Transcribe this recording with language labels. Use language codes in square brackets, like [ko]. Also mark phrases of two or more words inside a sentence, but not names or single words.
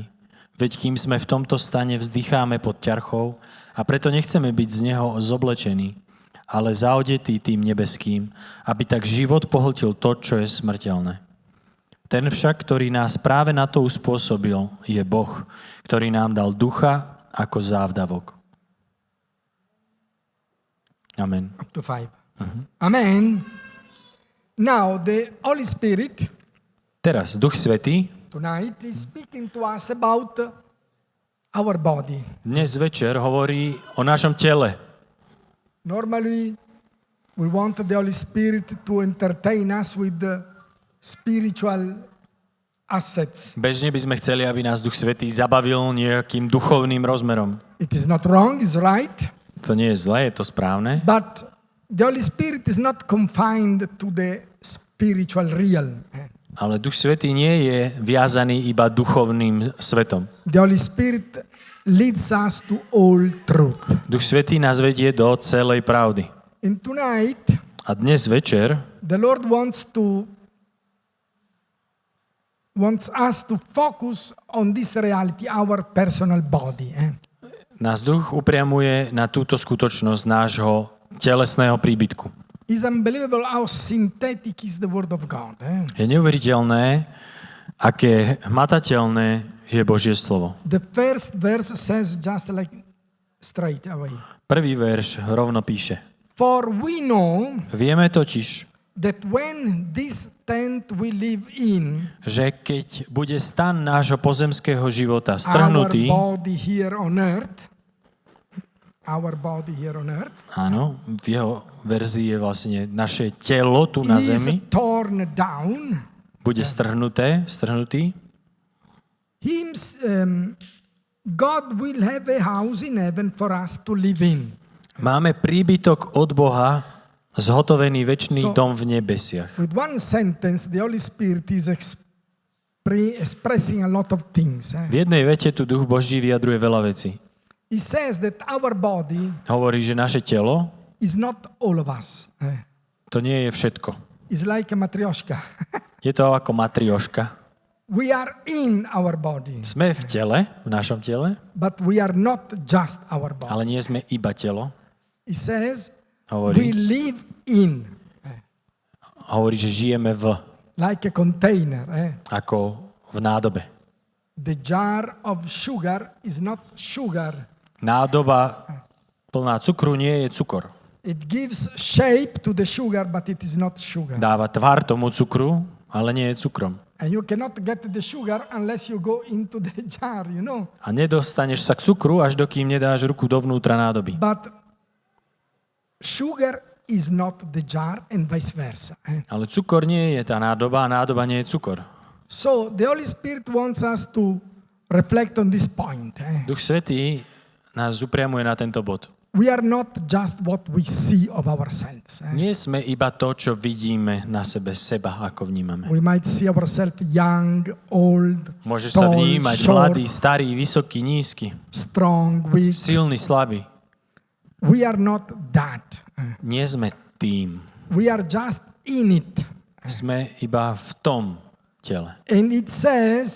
[sk] Veď kým sme v tomto stane vzdycháme pod ťarchou a preto nechceme byť z neho zoblečení, ale zaodetý tým nebeským, aby tak život pohltil to, čo je smrteľné. Ten však, ktorý nás práve na to uspôsobil, je Boh, ktorý nám dal ducha ako závdavok. Amen. [en] Up to 5. Amen. Now the Holy Spirit [sk] Teraz Duch Svätý [en] tonight is speaking to us about our body. [sk] dnes večer hovorí o našom tele. [en] Normally we want the Holy Spirit to entertain us with the spiritual assets. [sk] Bežne by sme chceli, aby nás Duch Svätý zabavil nejakým duchovným rozmerom. [en] It is not wrong, it's right. [sk] To nie je zlé, je to správne. [en] But the Holy Spirit is not confined to the spiritual realm. [sk] Ale Duch Svätý nie je viazaný iba duchovným svetom. [en] The Holy Spirit leads us to all truth. [sk] Duch Svätý nás vedie do celej pravdy. [en] And tonight, [sk] A dnes večer [en] the Lord wants us to focus on this reality, our personal body. [sk] nás Duch upriamuje na túto skutočnosť nášho telesného príbytku. [en] It's unbelievable how synthetic is the Word of God. [sk] Je neuveriteľné, aké hmatateľné je Božie slovo. [en] The first verse says just like straight away. [sk] Prvý verš rovno píše. [en] For we know [sk] Vieme totiž, [en] that when this tent we live in, [sk] že keď bude stan nášho pozemského života [en] our [sk] strhnutý, [en] body here on earth, [sk] áno, v jeho verzii je vlastne naše telo tu na [en] is [sk] zemi, [en] torn down, [sk] bude strhnutý, [en] God will have a house in heaven for us to live in. [sk] máme príbytok od Boha, zhotovený večný [en] So- [sk] dom v nebesiach. [en] With one sentence, the Holy Spirit is expressing a lot of things. [sk] V jednej vete tu Duch Boží vyjadruje veľa vecí. [en] He says that our body [sk] Hovorí, že naše telo, [en] is not all of us. [sk] to nie je všetko. [en] It's like a matryoshka. [sk] Je to ako matrioška. [en] We are in our body, [sk] Sme v tele, v našom tele, [en] but we are not just our body. [sk] ale nie sme iba telo. [en] He says we [sk] Hovorí, [en] live in, [sk] že žijeme [en] like a container. [sk] ako v nádobe. [en] The jar of sugar is not sugar. [sk] Nádoba plná cukru nie je cukor. [en] It gives shape to the sugar, but it is not sugar. [sk] Dáva tvar tomu cukru, ale nie je cukrom. [en] And you cannot get the sugar unless you go into the jar, you know. [sk] A nedostaneš sa k cukru, až dokým nedáš ruku dovnútra nádoby. [en] But sugar is not the jar and vice versa. [sk] Ale cukor nie je tá nádoba a nádoba nie je cukor. [en] So the Holy Spirit wants us to reflect on this point. [sk] Duch Svätý nás upriamuje na tento bod. [en] We are not just what we see of ourselves. [sk] Nie sme iba to, čo vidíme na seba, ako vnímame. [en] We might see ourselves young, old, [sk] Môžeš sa [en] tall, [sk] vnímať [en] short, [sk] mladý, starý, vysoký, nízky, [en] strong, weak. [sk] silný, slabý. [en] We are not that. [sk] Nie sme tým. [en] We are just in it. [sk] Sme iba v tom tele. [en] And it says,